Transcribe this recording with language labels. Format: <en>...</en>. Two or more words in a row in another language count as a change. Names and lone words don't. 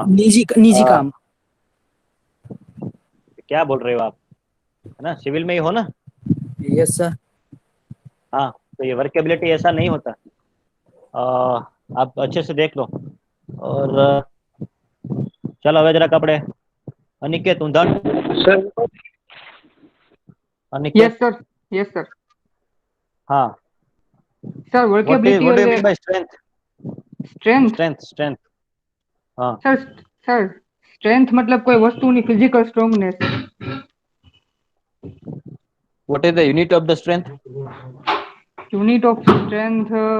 <hi>निजी काम. क्या बोल रहे हो आप, है ना, सिविल में ही हो ना?</hi> <en>yes sir.</en> <hi>हाँ, तो ये वर्केबिलिटी ऐसा नहीं होता. आप अच्छे से देख लो. और चलो</hi> <gu>હવે જરાક આપણે અનિકેત ઊંધાણ. અનિકેત.</gu> <en>yes sir. yes sir.</en> <hi>हाँ, सर</hi> <en>what do वर्केबिलिटी you</en> <gu>એટલે</gu> <en>mean by strength? Strength.</en> <hi>हाँ.</hi> <gu>સર સ્ટ્રેન્થ મતલબ કોઈ વસ્તુની</gu> <en>physical strongness. What is the unit of the strength? unit of strength</en>